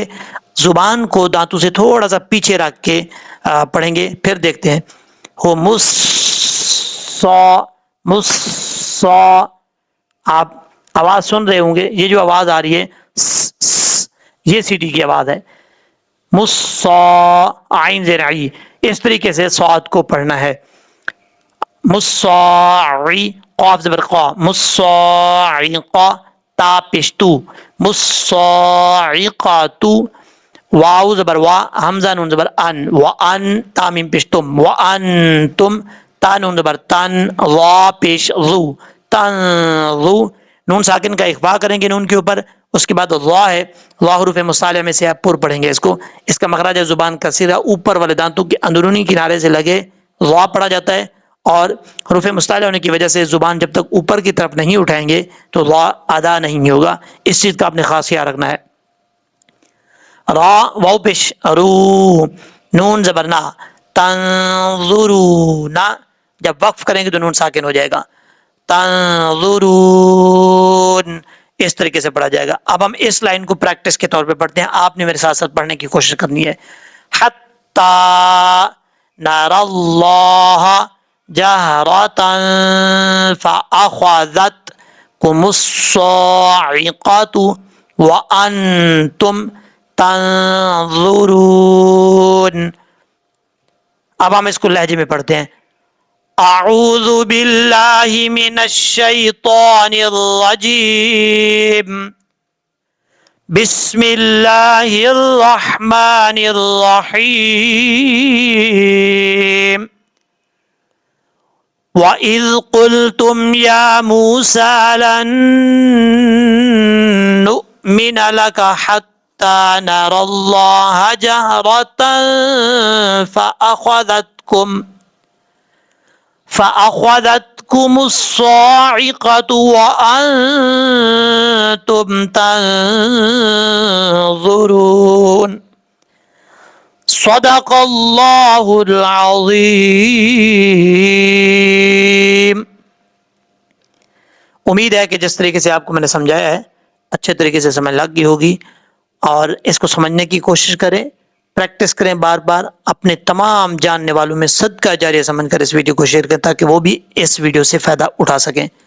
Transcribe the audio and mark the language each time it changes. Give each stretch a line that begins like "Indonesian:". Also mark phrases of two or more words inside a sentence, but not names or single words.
Urdu: زبان کو دانتوں سے تھوڑا سا پیچھے رکھ کے پڑھیں گے، پھر دیکھتے ہیں ہو مص، آپ آواز سن رہے ہوں گے، یہ جو آواز آ رہی ہے یہ سیٹی کی آواز ہے، عین زیر عی، اس طریقے سے صاد کو پڑھنا ہے، مصاعی، قاف زبر قا، مصاعقہ، تا پشتو، مصاعقات، واو زبر وا، حمزہ نون زبر ان، وان، تا میم پشتم، وانتم، تا نون زبر تن، وا پیش ذو، تنظو، نون ساکن کا اخفا کریں گے نون کے اوپر، اس کے بعد وا ہے، وا حروف مصالحہ میں سے آپ پر پڑھیں گے اس کو، اس کا مخرج زبان کا سیدھا اوپر والے دانتوں کے اندرونی کنارے سے لگے وا پڑھا جاتا ہے، اور حروف مصالحہ ہونے کی وجہ سے زبان جب تک اوپر کی طرف نہیں اٹھائیں گے تو وا ادا نہیں ہوگا، اس چیز کا آپ نے خاص خیال رکھنا ہے۔ را، واو پیش رو، نون زبرنا، تنظرون، جب وقف کریں گے تو نون ساکن ہو جائے گا، تنظرون، اس طریقے سے پڑھا جائے گا۔ اب ہم اس لائن کو پریکٹس کے طور پہ پڑھتے ہیں، آپ نے میرے ساتھ ساتھ پڑھنے کی کوشش کرنی ہے۔
Arabic: حتی نر اللہ جہرۃ فأخذتکم الصاعقۃ وانتم تنظرون۔ اب ہم اس کو لہجے میں پڑھتے ہیں۔ اعوذ باللہ من الشیطان الرجیم، بسم اللہ الرحمن الرحیم، وَإِذْ قُلْتُمْ يَا مُوسَىٰ لَن نُّؤْمِنَ لَكَ حَتَّىٰ نَرَى اللَّهَ جَهْرَةً فَأَخَذَتْكُمُ الصَّاعِقَةُ وَأَنتُمْ تَنظُرُونَ۔ صدق اللہ العظیم۔
Urdu: امید ہے کہ جس طریقے سے آپ کو میں نے سمجھایا ہے اچھے طریقے سے سمجھ لگ گئی ہوگی، اور اس کو سمجھنے کی کوشش کریں، پریکٹس کریں بار بار، اپنے تمام جاننے والوں میں صدقہ جاریہ سمجھ کر اس ویڈیو کو شیئر کریں تاکہ وہ بھی اس ویڈیو سے فائدہ اٹھا سکیں۔